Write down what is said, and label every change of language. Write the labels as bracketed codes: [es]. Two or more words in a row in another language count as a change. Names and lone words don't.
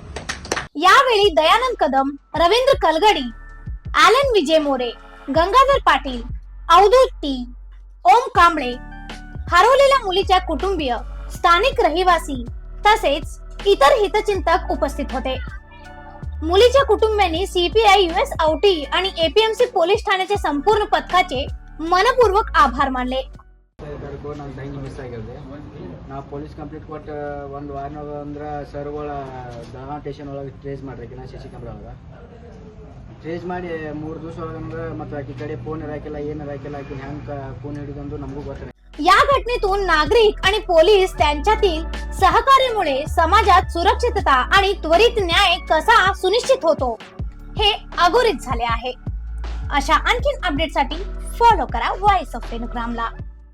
[mr] यावेळी दयानंद कदम, रवींद्र कलगडी, ॲलन विजय मोरे, गंगाधर पाटील, अवधूत टी, ओम कांबळे, हरवलेल्या मुलीच्या कुटुंबीय, स्थानिक रहिवासी तसेच इतर हितचिंतक उपस्थित होते। मुलीच्या कुटुंबियांनी सीपीआय US औटी आणि एपीएमसी पोलीस ठाण्याचे संपूर्ण पथकाचे मनपूर्वक आभार मानले। [kn] ನನ್ನ ತಂಗಿ ಮಿಸ್ ಆಗಿದೆ। ನಾವು [en] police complaint [kn] ಕೊಟ್ಟು ಒಂದು ವಾರ ಅಂದ್ರೆ ಸರ್ಗಳ ಬೆಳಗಾವಿ ಸ್ಟೇಷನ್ ಒಳಗೆ ಟ್ರೇಸ್ ಮಾಡ್ರಿ ನಾ [en] CC camera [kn] ಒಳಗೆ ಟ್ರೇಸ್ ಮಾಡಿ 3 ದಿವಸ ಒಳಗಂದ್ರೆ ಮತ್ತೆ ಆಕಿ ಕಡೆ ಫೋನ್ ಇರಾಕಿಲ್ಲ, ಏನು ಇರಾಕಿಲ್ಲ, ಆಕಿ ಹ್ಯಾಂಗ ಫೋನ್ ಹಿಡಿದಂದು ನಮಗೂ ಗೊತ್ತಿಲ್ಲ। [mr] या घटनेतून नागरिक आणि पोलीस त्यांच्यातील सहकार्यामुळे समाजात सुरक्षितता आणि त्वरित न्याय कसा सुनिश्चित होतो हे अधोरेखित झाले आहे। अशा आणखीन अपडेटसाठी फॉलो करा व्हॉइस ऑफ पेनुग्रामला।